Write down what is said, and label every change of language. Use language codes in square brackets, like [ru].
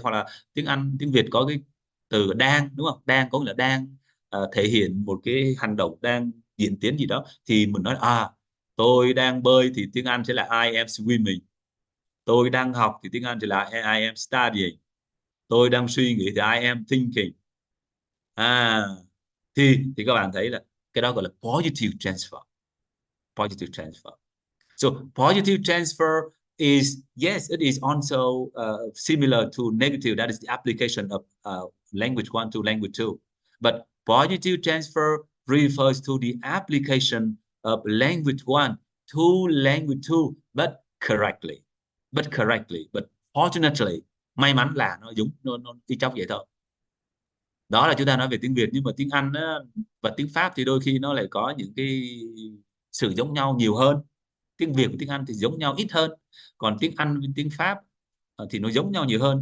[vi] Hoặc là tiếng Việt có cái từ đang, đúng không? Đang có nghĩa là đang thể hiện một cái hành động, đang diễn tiến gì đó, thì mình nói tôi đang bơi thì tiếng Anh sẽ là [en] I am swimming. [vi] Tôi đang học thì tiếng Anh sẽ là [en] I am studying. [vi] Tôi đang suy nghĩ thì [en] I am thinking. [vi] Thì các bạn thấy là cái đó gọi là positive transfer. [en] Positive transfer. So positive transfer is, yes, it is also similar to negative. That is the application of language one to language two. But positive transfer refers to the application of language one to language two, but correctly. But fortunately, [vi] may mắn là nó giống, nó y chóc vậy thôi. Đó là chúng ta nói về tiếng Việt, nhưng mà tiếng Anh á, và tiếng Pháp thì đôi khi nó lại có những cái sự giống nhau nhiều hơn. Tiếng Việt và tiếng Anh thì giống nhau ít hơn, còn tiếng Anh với tiếng Pháp thì nó giống nhau nhiều hơn.